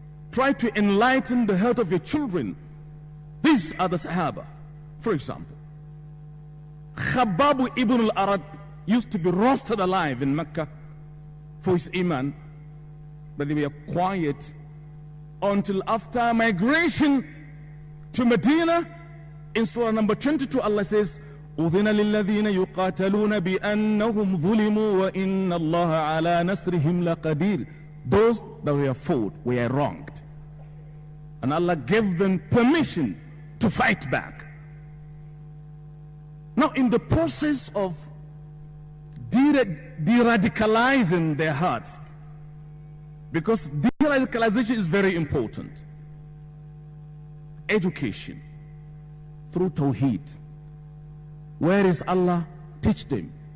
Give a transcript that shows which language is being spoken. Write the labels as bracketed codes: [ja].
[en] Try to enlighten the heart of your children. These are the Sahaba. For example, Khabbab ibn al-Arad used to be roasted alive in Mecca for his iman, but they were quiet until after migration to Medina. In surah number 22, Allah says, [ar] أذن للذين يقاتلون بأنهم ظلموا وإن الله على نصرهم لقدير. [en] Those that were fought were wronged, and Allah gave them permission to fight back. Now, in the process of de-radicalizing their hearts, because de-radicalization is very important, education through Tawheed. Where is Allah? Teach them.